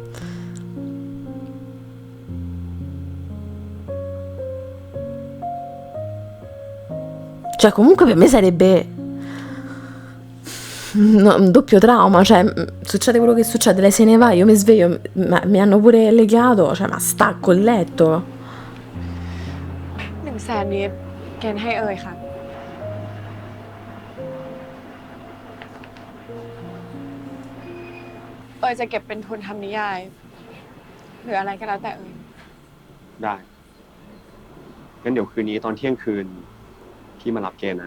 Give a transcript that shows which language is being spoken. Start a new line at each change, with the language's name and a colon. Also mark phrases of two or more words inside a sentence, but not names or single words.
Italian: Cioè, comunque per me sarebbe un doppio trauma. Cioè, succede quello che succede, lei se ne va, io mi sveglio, mi hanno pure legato, cioè, ma stacco il letto.
Thai: 100,000 นี้เกณฑ์ให้เอ่ยค่ะ เอ่ยจะเก็บเป็นทุนทำนิยาย หรืออะไรก็แล้วแต่เอ่ย ได้ งั้นเดี๋ยวคืนนี้ตอนเที่ยงคืนพี่มารับเกณฑ์นะ